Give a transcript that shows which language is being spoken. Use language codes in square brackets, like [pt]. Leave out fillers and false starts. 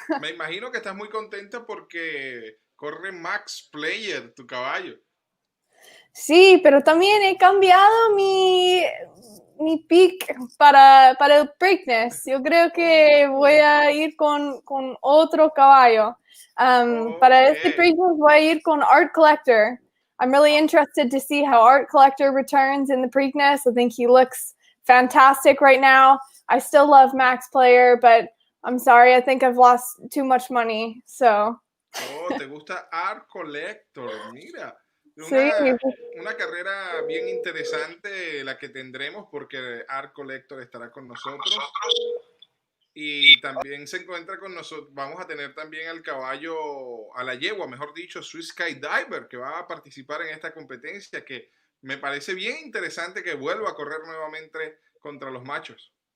[es] Me imagino que estás muy contenta porque corre Max Player, tu caballo. Sí, pero también he cambiado mi pick para el Preakness. Yo creo que voy a ir con otro caballo. Para este Preakness voy a ir con Art Collector. [en] I'm really interested to see how Art Collector returns in the Preakness. I think he looks fantastic right now. I still love Max Player, but I'm sorry, I think I've lost too much money, so. [es] Oh, ¿te gusta Art Collector? Mira. Sí. Una carrera bien interesante la que tendremos, porque Art Collector estará con nosotros y también se encuentra con nosotros. Vamos a tener también al caballo, a la yegua, mejor dicho, Vizcaya Diver, que va a participar en esta competencia, que me parece bien interesante que vuelva a correr nuevamente contra los machos.